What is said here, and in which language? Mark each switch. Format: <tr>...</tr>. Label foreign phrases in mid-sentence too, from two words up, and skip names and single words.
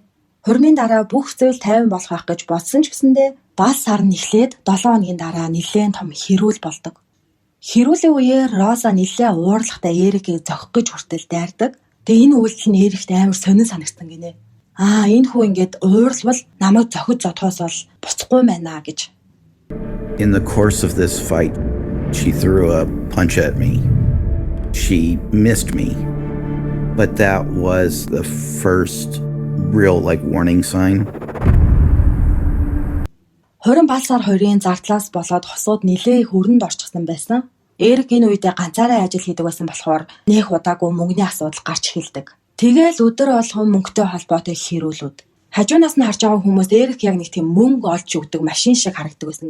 <mn>Хурмын дараа бүх зүйл тайван болох байх гэж бодсон ч гэсэндээ бал сар нь эхлээд 7 хоногийн дараа нэлээд том хэрүүл болдог. Хэрүүлийн үеэр Роза нэлээд уурлахтай Эрикийг зохих гэж хүртэл дайрдаг. Тэгээ энэ үйлдэл нь Эрикт амар сонин санагдсан гинэ. Энэ хүү ингээд уурлвал намайг зохиж зодхоос бол буцахгүй байна гэж.</mn> <en>In the course of this fight, she threw a punch at me. She missed me. But that was the first real warning sign.</en> <mn>Хорин балсаар хоёрын зардлаас болоод хосууд нилээ хөрөнд орчихсон байсан. Эрик энэ үедээ ганцаараа ажил хийдэг байсан болохоор нэх удаагүй мөнгөний асуудал гарч эхэлдэг. Тэгээл өдөр болгон мөнгөтэй холбоотой хэрүүлүүд. Хажуунаас нь харж байгаа хүмүүс Эрик яг нэг тийм мөнгө олж өгдөг машин шиг харагддаг байсан.</mn>